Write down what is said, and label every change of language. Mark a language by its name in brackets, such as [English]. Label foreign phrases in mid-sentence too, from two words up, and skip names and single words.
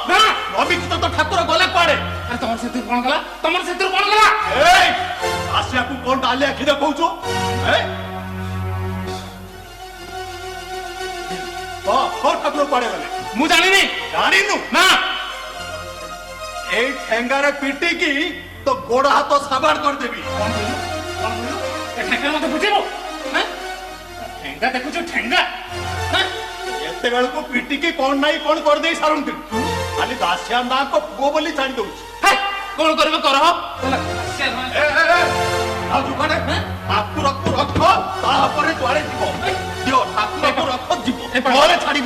[Odia] ଅବିକିତ ତ ଠାକୁର ଗଲେ କୁଆଡେ? ଆରେ ତମର ସେଥିରେ କଣ କଲା? ତମର ନାଲି ଆଖି ଦେଖଉଛୁ ଠାକୁର କୁଆଡେ ଗଲେ ମୁଁ ଜାଣିନି ଜାଣିନୁ ନା ଏଇ ଠେଙ୍ଗାରେ ପିଟିକି ତୋ ଗୋଡ଼ ହାତ ସାବାଡ଼ କରିଦେବି କଣ କହିଲୁ କଣ କହିଲୁ ଏ ଠେଙ୍ଗା ମତେ ବୁଝେଇବୁ ଠେଙ୍ଗା ଦେଖୁଛୁ ଠେଙ୍ଗା ଏତେବେଳକୁ ପିଟିକି କଣ ନାହିଁ କଣ କରିଦେଇ ସାରନ୍ତିନି ଖାଲି ଦାସିଆ ନାଙ୍କ ପୁଅ ବୋଲି ଜାଣି ଦଉଛି କଣ କରିବ କର ଠାକୁରକୁ ରଖ ତାପରେ ଯୁଆଡେ ଯିବ ଦିଅ ଠାକୁରକୁ ରଖ ଯିବ ଘରେ ଛାଡ଼ିବି